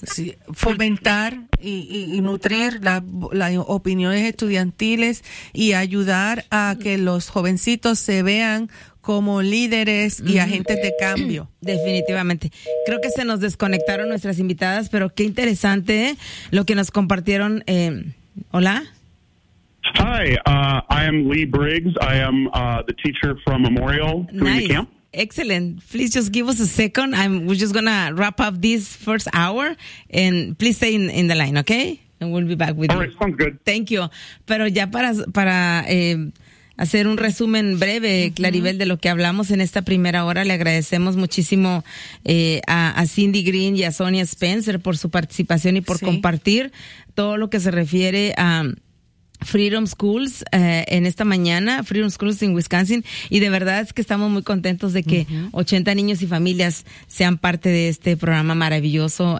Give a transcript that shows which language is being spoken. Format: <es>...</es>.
<es>Sí, fomentar y nutrir las opiniones estudiantiles y ayudar a que los jovencitos se vean como líderes y agentes de cambio. Definitivamente. Creo que se nos desconectaron nuestras invitadas, pero qué interesante lo que nos compartieron. Hola.</es> <en>Hi, I am Lee Briggs. I am the teacher from Memorial Community Camp. Excellent. Please just give us a second. We're just going to wrap up this first hour. And please stay in the line, okay? And we'll be back with you. All right, sounds good. Thank you.</en> <es>Pero ya para hacer un resumen breve, Claribel, de lo que hablamos en esta primera hora. Le agradecemos muchísimo a Cindy Green y a Sonia Spencer por su participación y por compartir todo lo que se refiere a Freedom Schools en esta mañana, Freedom Schools in Wisconsin, y de verdad es que estamos muy contentos de que 80 niños y familias sean parte de este programa maravilloso.</es>